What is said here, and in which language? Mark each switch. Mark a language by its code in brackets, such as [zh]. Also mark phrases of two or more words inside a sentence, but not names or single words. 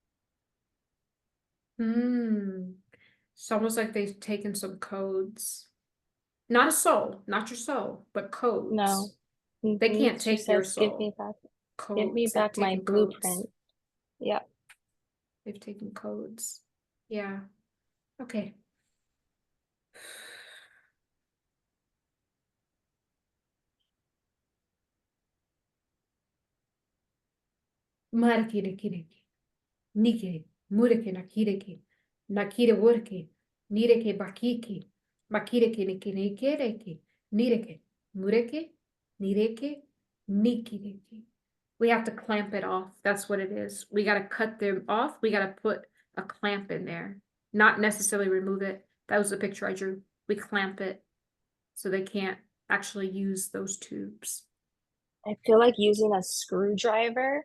[en] It's almost like they've taken some codes. Not a soul, not your soul, but No. codes. They can't She take your says, soul. give me Codes. They've back my taken codes. blueprint." Yep. They've taken codes. Yeah. Okay. Marakirikiriki. Nike. Mureke nakireke. Nakire worke. Nireke bakiki. Makireke nikirekereke. Nireke. Mureke. Nireke. Nikireke. We have to clamp it off. That's what it is. We got to cut them off. We got to put a clamp in there. Not necessarily remove it. That was the picture I drew. We clamp it so they can't actually use those tubes. I feel like using a screwdriver.